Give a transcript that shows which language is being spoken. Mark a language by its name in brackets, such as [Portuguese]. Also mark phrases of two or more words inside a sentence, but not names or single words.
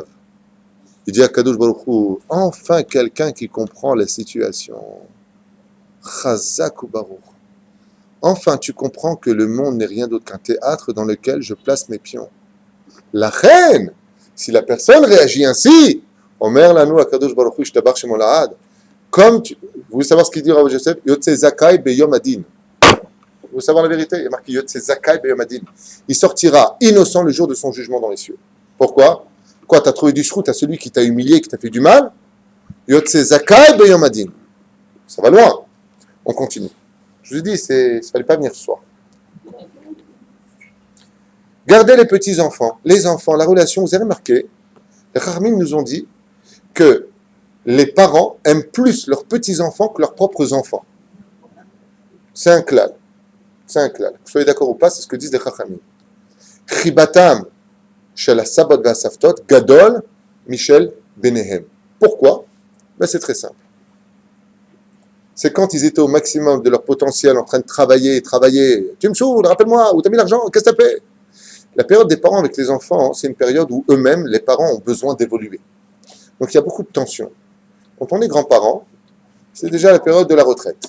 [French] Il dit à Kadosh Baruch Hu, enfin quelqu'un qui comprend la situation. [Hebrew] חזק וברוך. [French] Enfin, tu comprends que le monde n'est rien d'autre qu'un théâtre dans lequel je place mes pions. La reine, si la personne réagit ainsi, [Hebrew] אומר לנו הקדוש ברוך הוא ישתבח שמו לעד. [French] Comme vous voulez savoir ce qu'il dit Rav Joseph, [Hebrew] יוצא זכאי ביום הדין. [French] Vous voulez savoir la vérité? Il y a marqué [Hebrew] יוצא זכאי ביום הדין. [French] Il sortira innocent le jour de son jugement dans les cieux. Pourquoi? Quoi, t'as trouvé du shrout à celui qui t'a humilié, qui t'a fait du mal? [Hebrew] יוצא זכאי ביום הדין. [French] Ça va loin. On continue. Je vous ai dit, ça fallait pas venir ce soir. Gardez les petits-enfants, les enfants, la relation, vous avez remarqué, les Chachamim nous ont dit que les parents aiment plus leurs petits-enfants que leurs propres enfants. C'est un klal. C'est un klal. Que vous soyez d'accord ou pas, c'est ce que disent les Chachamim. [Hebrew] חיבתם של סבות ואספתות גדול מכל בניהם. [French] Pourquoi? Ben c'est très simple. C'est quand ils étaient au maximum de leur potentiel, en train de travailler. Tu me saoules, rappelle-moi, où t'as mis l'argent, qu'est-ce que t'as fait? La période des parents avec les enfants, c'est une période où eux-mêmes, les parents, ont besoin d'évoluer. Donc il y a beaucoup de tensions. Quand on est grands-parents, c'est déjà la période de la retraite.